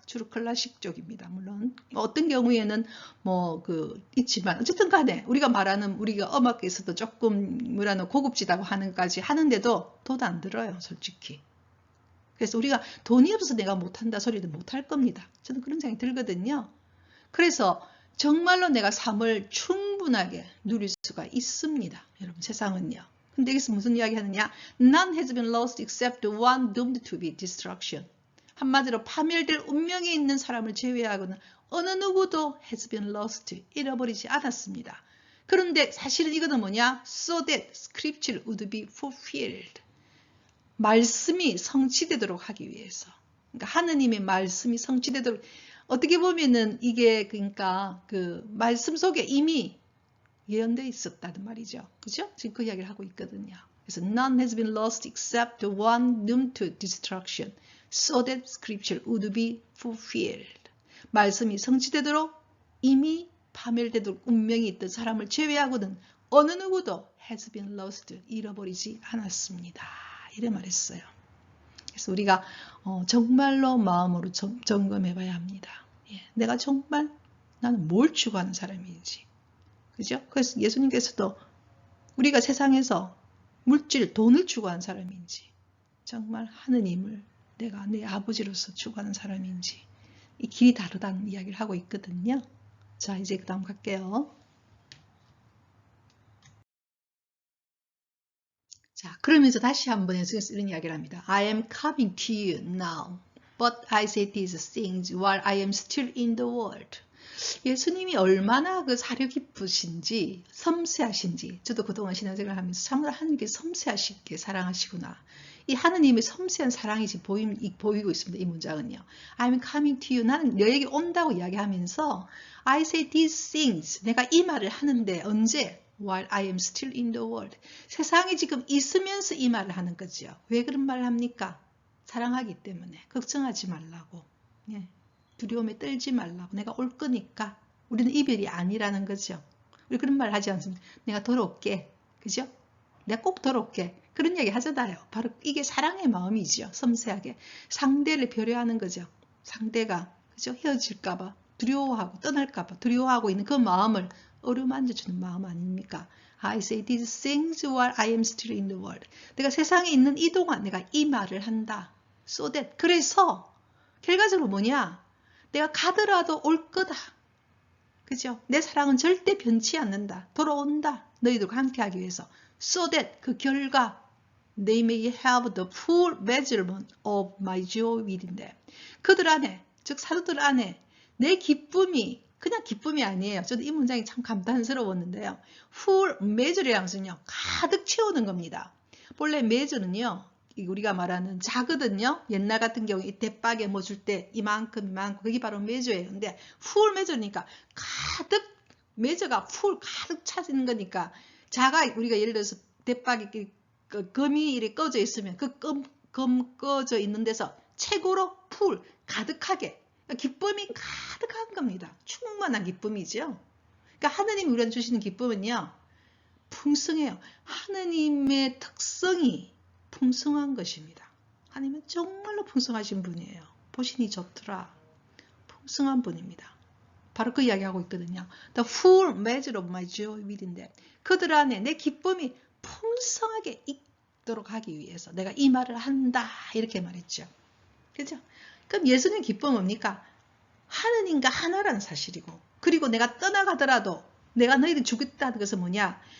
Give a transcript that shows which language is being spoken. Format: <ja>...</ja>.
<ko>주로 클래식 쪽입니다. 물론 어떤 경우에는 뭐 있지만 어쨌든 간에 우리가 말하는 우리가 음악에서도 조금 뭐라는 고급지다고 하는까지 하는데도 돈 안 들어요. 솔직히. 그래서 우리가 돈이 없어서 내가 못한다 소리도 못할 겁니다. 저는 그런 생각이 들거든요. 그래서 정말로 내가 삶을 충분하게 누릴 수가 있습니다. 여러분 세상은요. 근데 여기서 무슨 이야기 하느냐?</ko> <en>None has been lost except one doomed to be destruction.</en> <ko>한마디로 파멸될 운명에 있는 사람을 제외하고는 어느 누구도</ko> <en>has been lost,</en> <ko>잃어버리지 않았습니다. 그런데 사실은 이거는 뭐냐?</ko> <en>So that scripture would be fulfilled.</en> <ko>말씀이 성취되도록 하기 위해서. 그러니까 하느님의 말씀이 성취되도록 어떻게 보면은 이게 그러니까 그 말씀 속에 이미 예언되어 있었다는 말이죠. 그죠? 지금 그 이야기를 하고 있거든요.</ko> <en>그래서 none has been lost except one doomed to destruction, so that scripture would be fulfilled.</en> <ko>말씀이 성취되도록 이미 파멸되도록 운명이 있던 사람을 제외하고는 어느 누구도</ko> <en>has been lost,</en> <ko>잃어버리지 않았습니다. 이래 말했어요. 그래서 우리가 정말로 마음으로 점검해 봐야 합니다. 예, 내가 정말 나는 뭘 추구하는 사람인지. 그죠? 그래서 예수님께서도 우리가 세상에서 물질, 돈을 추구하는 사람인지, 정말 하느님을 내가 내 아버지로서 추구하는 사람인지, 이 길이 다르다는 이야기를 하고 있거든요. 자, 이제 그 다음 갈게요. 자, 그러면서 다시 한번 예수님께서 이런 이야기를 합니다.</ko> <en>I am coming to you now, but I say these things while I am still in the world.</en> <ko>예수님이 얼마나 그 사려 깊으신지 섬세하신지 저도 그동안 신앙생활을 하면서 참으로 하나님께 섬세하시게 사랑하시구나. 이 하느님의 섬세한 사랑이 지금 보이고 있습니다. 이 문장은요.</ko> <en>I'm coming to you.</en> <ko>나는 너에게 온다고 이야기하면서</ko> <en>I say these things.</en> <ko>내가 이 말을 하는데 언제?</ko> <en>While I am still in the world.</en> <ko>세상에 지금 있으면서 이 말을 하는 거죠. 왜 그런 말을 합니까? 사랑하기 때문에. 걱정하지 말라고. 예. 두려움에 떨지 말라고. 내가 올 거니까. 우리는 이별이 아니라는 거죠. 우리 그런 말 하지 않습니까? 내가 돌아올게. 그죠? 내가 꼭 돌아올게. 그런 얘기 하잖아요. 바로 이게 사랑의 마음이죠. 섬세하게. 상대를 배려하는 거죠. 상대가 그죠? 헤어질까봐 두려워하고 떠날까봐 두려워하고 있는 그 마음을 어루만져주는 마음 아닙니까?</ko> <en>I say these things while I am still in the world.</en> <ko>내가 세상에 있는 이 동안 내가 이 말을 한다.</ko> <en>So that.</en> <ko>그래서 결과적으로 뭐냐? 내가 가더라도 올 거다. 그죠? 내 사랑은 절대 변치 않는다. 돌아온다. 너희들과 함께하기 위해서.</ko> <en>So that</en> <ko>그 결과</ko> <en>they may have the full measurement of my joy within them.</en> <ko>그들 안에, 즉 사도들 안에 내 기쁨이 그냥 기쁨이 아니에요. 저도 이 문장이 참 감탄스러웠는데요. full measure라는 것은요. 가득 채우는 겁니다. 본래 메저는요, 우리가 말하는 자거든요. 옛날 같은 경우 이 대박에 뭐 줄 때 이만큼 그게 바로 메저예요. 근데 풀 메저니까 가득, 메저가 풀 가득 차지는 거니까 자가 우리가 예를 들어서 대박이 금이 이렇게 꺼져 있으면 그 금 꺼져 있는 데서 최고로 풀 가득하게 기쁨이 가득한 겁니다. 충만한 기쁨이죠. 그러니까 하느님이 우리한테 주시는 기쁨은요, 풍성해요. 하느님의 특성이 풍성한 것입니다. 하나님은 정말로 풍성하신 분이에요. 보시니 좋더라. 풍성한 분입니다. 바로 그 이야기하고 있거든요.</ko> <en>The full measure of my joy within them.</en> <ko>그들 안에 내 기쁨이 풍성하게 있도록 하기 위해서 내가 이 말을 한다. 이렇게 말했죠. 그죠? 그럼 예수님 기쁨은 뭡니까? 하느님과 하나라는 사실이고, 그리고 내가 떠나가더라도 내가 너희들 죽겠다는 것은 뭐냐?</ko>